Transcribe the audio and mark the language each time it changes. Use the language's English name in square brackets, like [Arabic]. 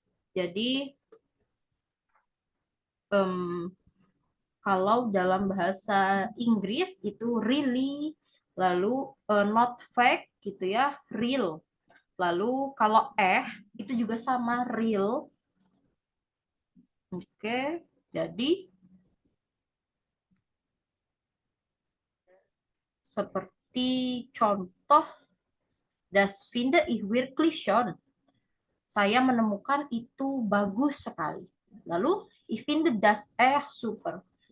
[Indonesian] Jadi kalau dalam bahasa Inggris itu really, lalu not fake gitu ya, real. Lalu kalau itu juga sama, real. Oke, jadi seperti contoh, [German] das finde ich wirklich schön. [Indonesian] Saya menemukan itu bagus sekali. [German] Lalu, ich finde das echt super.